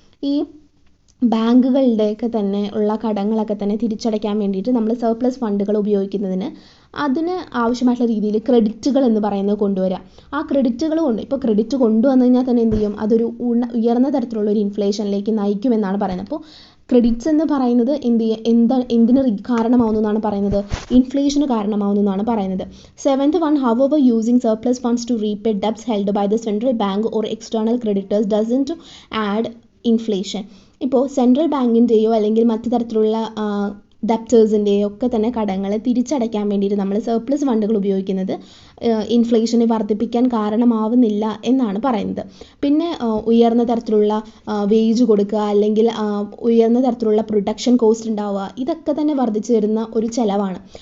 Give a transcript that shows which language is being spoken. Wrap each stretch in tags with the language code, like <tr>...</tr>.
<ml>ഈ ബാങ്കുകളുടെയൊക്കെ തന്നെ ഉള്ള കടങ്ങളൊക്കെ തന്നെ തിരിച്ചടയ്ക്കാൻ വേണ്ടിയിട്ട് നമ്മൾ സർപ്ലസ് ഫണ്ടുകൾ ഉപയോഗിക്കുന്നതിന് അതിന് ആവശ്യമായിട്ടുള്ള രീതിയിൽ ക്രെഡിറ്റുകൾ എന്ന് പറയുന്നത് കൊണ്ടുവരിക. ആ ക്രെഡിറ്റുകൾ ഇപ്പോൾ ക്രെഡിറ്റ് കൊണ്ടുവന്നു കഴിഞ്ഞാൽ തന്നെ എന്ത് ചെയ്യും, അതൊരു ഉയർന്ന തരത്തിലുള്ള ഒരു ഇൻഫ്ലേഷനിലേക്ക് നയിക്കുമെന്നാണ് പറയുന്നത്. അപ്പോൾ ക്രെഡിറ്റ്സ് എന്ന് പറയുന്നത് എന്തിന് കാരണമാവുന്നു എന്നാണ് പറയുന്നത്, ഇൻഫ്ലേഷന് കാരണമാവുന്നു എന്നാണ് പറയുന്നത്.</ml> <en>7th one, however using surplus funds to repay debts held by the central bank or external creditors doesn't add inflation.</en> <ml>ഇപ്പോൾ സെൻട്രൽ ബാങ്കിൻ്റെയോ അല്ലെങ്കിൽ മറ്റു തരത്തിലുള്ള ഡെപ്റ്റേഴ്സിൻ്റെയോ ഒക്കെ തന്നെ കടങ്ങൾ തിരിച്ചടയ്ക്കാൻ വേണ്ടിയിട്ട് നമ്മൾ സർപ്ലസ് ഫണ്ടുകൾ ഉപയോഗിക്കുന്നത് ഇൻഫ്ലേഷനെ വർദ്ധിപ്പിക്കാൻ കാരണമാവുന്നില്ല എന്നാണ് പറയുന്നത്. പിന്നെ ഉയർന്ന തരത്തിലുള്ള വേജ് കൊടുക്കുക, അല്ലെങ്കിൽ ഉയർന്ന തരത്തിലുള്ള പ്രൊഡക്ഷൻ കോസ്റ്റ് ഉണ്ടാവുക, ഇതൊക്കെ തന്നെ വർദ്ധിച്ചു വരുന്ന ഒരു ചിലവാണ്.</ml>